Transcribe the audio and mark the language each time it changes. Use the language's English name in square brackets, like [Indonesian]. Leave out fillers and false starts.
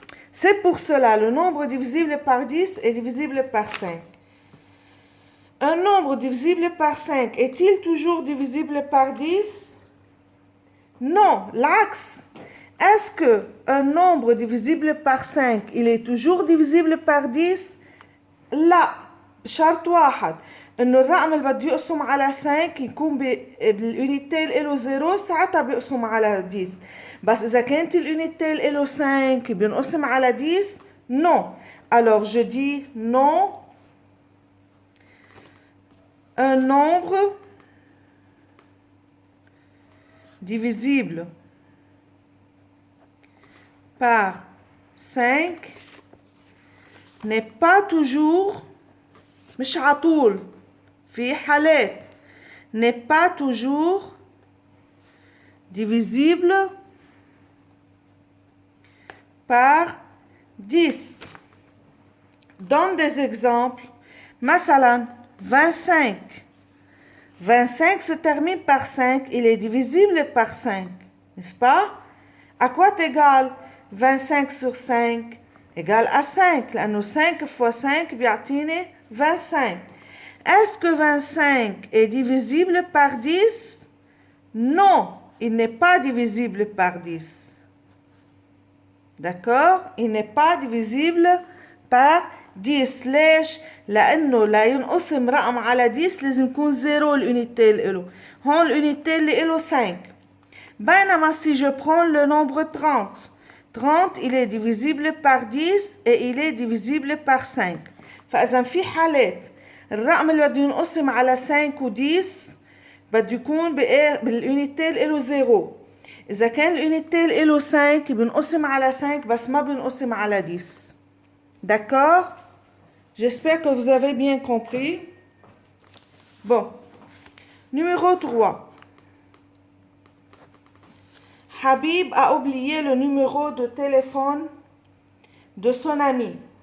[French] C'est pour cela, le nombre divisible par 10 est divisible par 5. Un nombre divisible par 5 est-il toujours divisible par 10? Non, l'axe. Est-ce qu'un nombre divisible par 5, il est toujours divisible par 10? [Arabic] لا، بشرط واحد انه الرقم اللي بده يقسم على 5 يكون بالunité اللي له 0 ساعتها بيقسم على 10. بس اذا كانت الunité اللي له 5 بينقسم على 10 non. [French] Alors je dis non. Un nombre divisible par 5 n'est pas toujours, مش عطول في حالات, n'est pas toujours divisible par 10. Donne des exemples. مثلا 25. 25 se termine par 5, il est divisible par 5, n'est-ce pas? À quoi égale 25 sur 5? Égale à 5, لأنه 5 fois 5 بيعطيني 25. Est-ce que 25 est divisible par 10? Non, il n'est pas divisible par 10. D'accord? Il n'est pas divisible par 10. [Arabic] ليش؟ لأنه لا ينقسم رقم على 10 لازم يكون 0 الunité اللي له. هون الunité اللي له 5. [French] بينما si je prends le nombre 30. 30 il est divisible par 10 et il est divisible par 5. [Arabic] فإذا في حالات الرقم اللي بده ينقسم على 5 و10 بده يكون بالunité اللي له 0. إذا كان الunité اللي له 5 بنقسم على 5 بس ما بنقسم على 10. [French] D'accord? J'espère que vous avez bien compris. Bon. Numéro 3. Habib a oublié le numéro de téléphone de son ami.